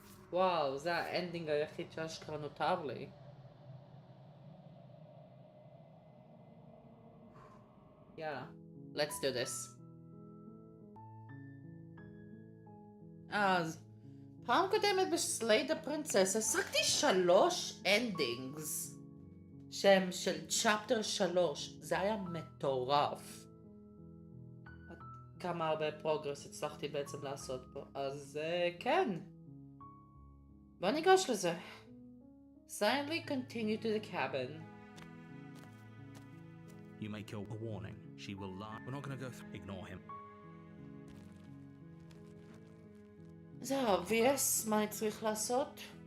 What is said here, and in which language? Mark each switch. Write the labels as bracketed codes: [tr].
[he] וואו, זה האנדינג היחיד שאשכרה נותר לי. יאללה, [en] let's do this. [he] אז, פעם קודמת בסלייד הפרינצס השגתי 3 אנדינגס שהם של צ'פטר 3. זה היה מטורף. כמה הרבה פרוגרס הצלחתי בעצם לעשות פה. אז כן, בוא ניגש לזה. [en] Silently continue to the cabin. You make your warning. She will lie. We're not going to go through. Ignore him. [he] זה obvious. מה אני צריך לעשות?